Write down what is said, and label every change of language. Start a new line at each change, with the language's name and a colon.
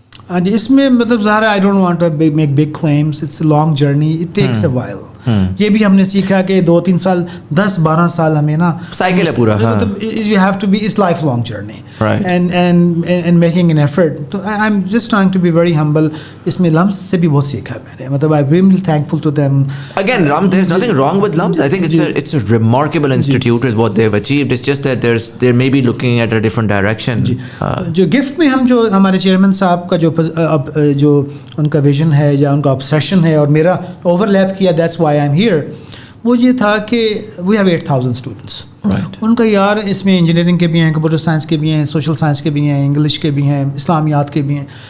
Urdu: ہاں جی, اس میں مطلب ظاہر ہے
English: I don't want to make big claims, it's a long journey, it takes a while.
Urdu: یہ بھی ہم نے سیکھا کہ 2-3 سال 10-12 سال ہمیں نا سائیکل ہے پورا.
English: You have to be its life long journey and making an effort. تو I am just trying to be very humble.
Urdu: اس میں لمس سے بھی بہت سیکھا ہے میں نے, مطلب
English: I really thankful to them. Again, there is nothing wrong with LUMS. I think it's a remarkable institute is what they've achieved. It's just that they may be looking at a different direction.
Urdu: جو gift میں ہم جو ہمارے chairman صاحب کا جو ان کا vision ہے یا ان کا obsession ہے اور میرا اوور لیپ کیا,
English: that's why I'm here,
Urdu: وہ یہ تھا کہ
English: we have 8,000 students.
Urdu: ان کا یار اس میں انجینئرنگ کے بھی ہیں, کمپیوٹر سائنس کے بھی ہیں, سوشل سائنس کے بھی ہیں, انگلش کے بھی ہیں, اسلامیات کے بھی ہیں.